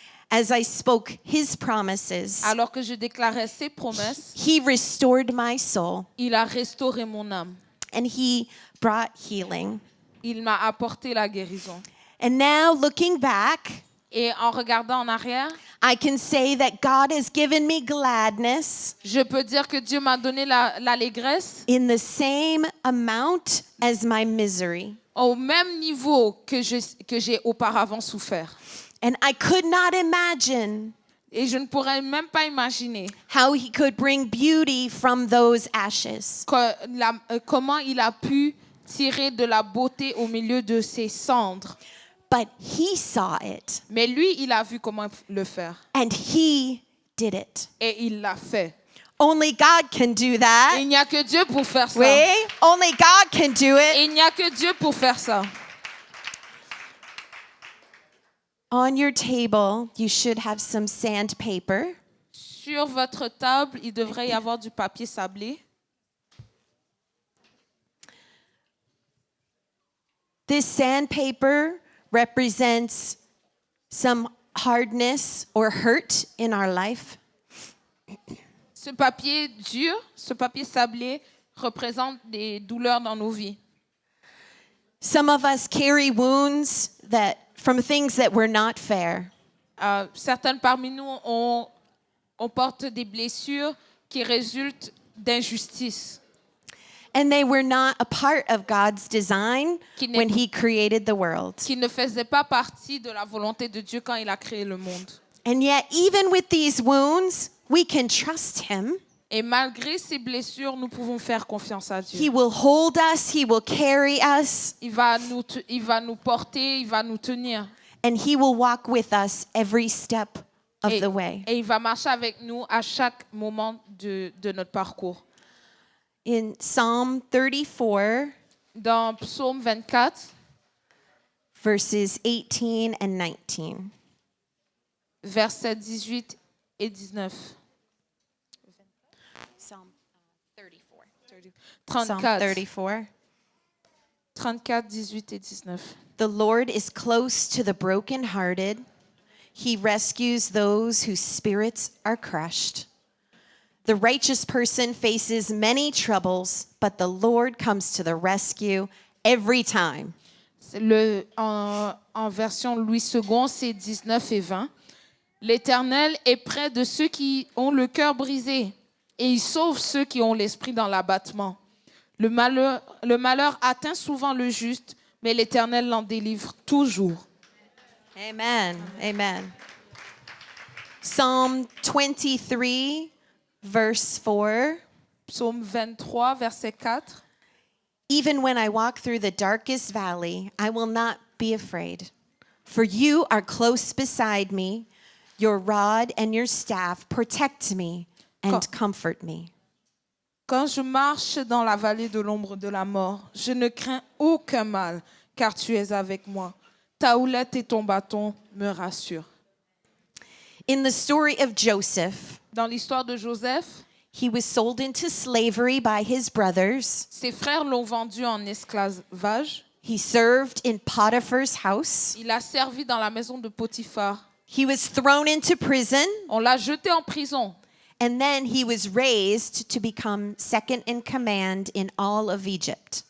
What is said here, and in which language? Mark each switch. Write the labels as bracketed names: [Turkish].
[English] as I spoke his promises, [French] alors que je déclarais ses promesses, [English] he restored my soul [French] il a restauré mon âme. [English] and he brought healing. [French] Il m'a apporté la guérison. [English] And now, looking back, [French] Et en regardant en arrière, [English] I can say that God has given me gladness [French] je peux dire que Dieu m'a donné l'allégresse [English] in the same amount as my misery. [French] au même niveau que j'ai auparavant souffert. [English] And I could not imagine [French] Et je ne pourrais même pas imaginer [English] how he could bring beauty from those ashes. [French] comment il a pu tirer de la beauté au milieu de ses cendres. [English] But he saw it [French] Mais lui, il a vu comment le faire. [English] and he did it. [French] Et il l'a fait. [English] Only God can do that. [French] Il n'y a que Dieu pour faire ça. Oui? [English] Only God can do it. [French] Il n'y a que Dieu pour faire ça. [English] On your table, you should have some sandpaper. [French] Sur votre table, il devrait y avoir du papier sablé. [English] This sandpaper represents some hardness or hurt in our life. [French] Ce papier dur, ce papier sablé représente des douleurs dans nos vies. [English] Some of us carry wounds from things that were not fair. [French] Certaines parmi nous, on porte des blessures qui résultent d'injustice. [English] And they were not a part of God's design [French] Qui n'est- [English] when he created the world. [French] Qui ne faisaient pas partie de la volonté de Dieu quand il a créé le monde. [English] And yet, even with these wounds, we can trust him. [French] Et malgré ces blessures, nous pouvons faire confiance à Dieu. [English] He will hold us, he will carry us, [French] Il va nous porter, il va nous tenir. [English] and he will walk with us every step of [French] Et, [English] the way. [French] et il va marcher avec nous à chaque moment de notre parcours. [English] In Psalm 34, [French] Dans Psaume 24, [English] verses 18 and 19. [French] versets 18 et 19. [English] Psalm 34. 34. [French] 34, 18 et 19. [English] The Lord is close to the brokenhearted. He rescues those whose spirits are crushed. The righteous person faces many troubles, but the Lord comes to the rescue every time. [French] En version Louis II, c'est 19 et 20. L'Éternel est près de ceux qui ont le cœur brisé et il sauve ceux qui ont l'esprit dans l'abattement. Le malheur atteint souvent le juste, mais l'Éternel l'en délivre toujours. [English] Amen. Amen. Psalm 23, verse 4. [French] Psaume 23, verset 4. [English] Even when I walk through the darkest valley, I will not be afraid. For you are close beside me. Your rod and your staff protect me and comfort me. [French] Quand je marche dans la vallée de l'ombre de la mort, je ne crains aucun mal, car tu es avec moi. Ta houlette et ton bâton me rassurent. [English] In the story of Joseph, [French] Dans l'histoire de Joseph, [English] he was sold into slavery by his brothers. [French] ses frères l'ont vendu en esclavage. [English] He served in Potiphar's house. [French] Il a servi dans la maison de Potiphar. [English] He was thrown into prison, [French] On l'a jeté en prison. [English] and then he was raised to become second in command in all of Egypt.